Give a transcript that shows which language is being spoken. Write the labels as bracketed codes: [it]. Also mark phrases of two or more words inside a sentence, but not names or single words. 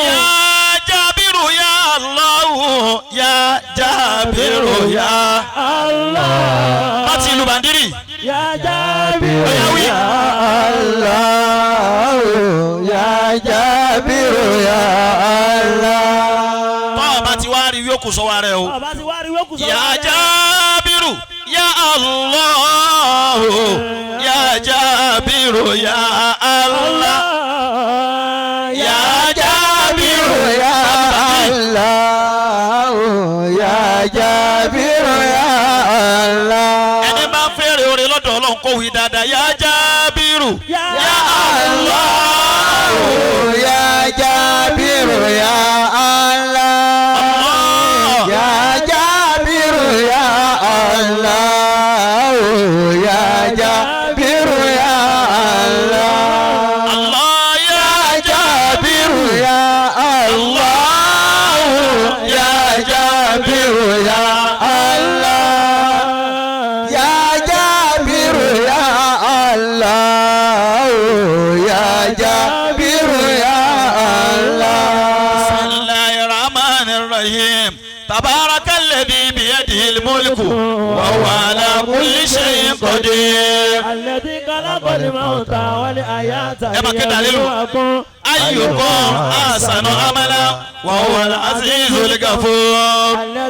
[ar] يا جابر يا الله يا جابر يا Allah. [yo] láti ìlú Bàndírì. [ar] يا جابر يا الله يا جابر يا الله. [yo] tọ́ ọba ti wá rí yókù sọ́wọ́ rẹ̀ o. ọba ti wá rí yókù sọ́wọ́ rẹ̀. [ar] يا جابر يا الله يا جابر يا الله. يا جابر يا الله يا جابر يا الله. [yo] ẹni bá ń fẹ́rẹ̀ oore lọ́dọ̀ Ọlọ́run kó wí dáadáa. [ar] يا جابر Ya الله يا جابر يا الله. يا جابر يا الله يا جابر يا الله. الله يا جابر يا الله يا جابر يا الله. يا جابر يا الله يا جابر يا الله. بسم الله الرحمن الرحيم تبارك الذي بيده الملك وهو على كل شيء قدير. الذي خلق الموت والحياة ليبلوكم أيكم أحسن عملا وهو العزيز الغفور.